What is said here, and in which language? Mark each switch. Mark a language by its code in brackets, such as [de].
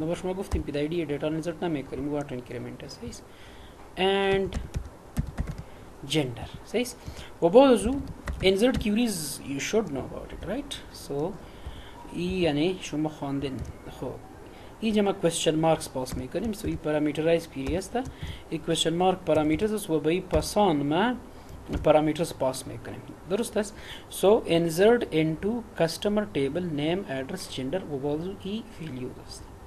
[fa] ما باش ما گفتیم که در دیتا insert نمیکنیم و auto increment است. صحیح. and gender. صحیح. و بعد از او [en] insert queries you should know about it, right? [fa] so یعنی شما خواندین. خب اینجا ما question marks پاس میکنیم. so این parameterized query است. این question mark parameters است و به این پاسان ما parameters پاس میکنیم. درست است. [en] so insert into customer table name address gender [fa] و بعد این value است.